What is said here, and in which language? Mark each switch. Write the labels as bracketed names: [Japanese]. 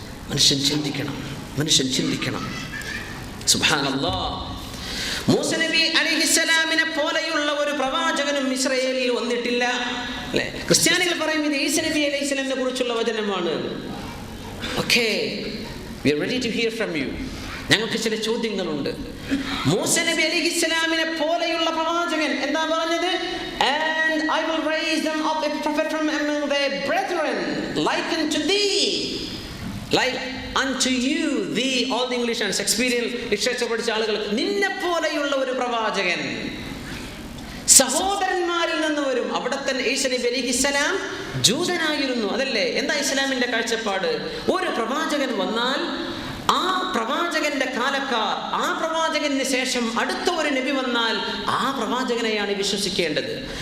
[Malayalam] മനുഷ്യൻ ചിന്തിക്കണം. സുബ്ഹാനല്ലാഹ്. മൂസ നബി അലൈഹിസ്സലാമിനെ പോലെയുള്ള ഒരു പ്രവാചകനും ഇസ്രായേലിൽ വന്നിട്ടില്ല. അല്ലേ? ക്രിസ്ത്യാനികൾ പറയും ഇത് ഈസ നബി അലൈഹിസ്സലാമിനെ കുറിച്ചുള്ള വചനമാണ്. [English] Okay, we are ready to hear from you. [Malayalam] ഞങ്ങൾക്ക് ചില ചോദ്യങ്ങളുണ്ട്. മൂസ നബി അലൈഹിസ്സലാമിനെ പോലെയുള്ള പ്രവാചകൻ എന്താ പറഞ്ഞത്? [English] And I will raise them up a prophet from among their brethren like unto thee, like unto you, thee. All the English and Shakespearean literature [Malayalam] പഠിച്ച ആളുകൾ നിന്നെ പോലെയുള്ള ഒരു പ്രവാചകൻ സഹോദരന്മാരിൽ നിന്ന് വരും. അവിടെ തന്നെ ഈസ നബി അലൈഹിസ്സലാം ജൂതനായിരുന്നു, അതല്ലേ? എന്താ ഇസ്ലാമിന്റെ കാഴ്ചപ്പാട്? ഒരു പ്രവാചകൻ വന്നാൽ ആ പ്രവാചകന്റെ കാലക്കാർ, ആ പ്രവാചകന് ശേഷം അടുത്ത ഒരു നബി വന്നാൽ ആ പ്രവാചകനെയാണ് വിശ്വസിക്കേണ്ടത്.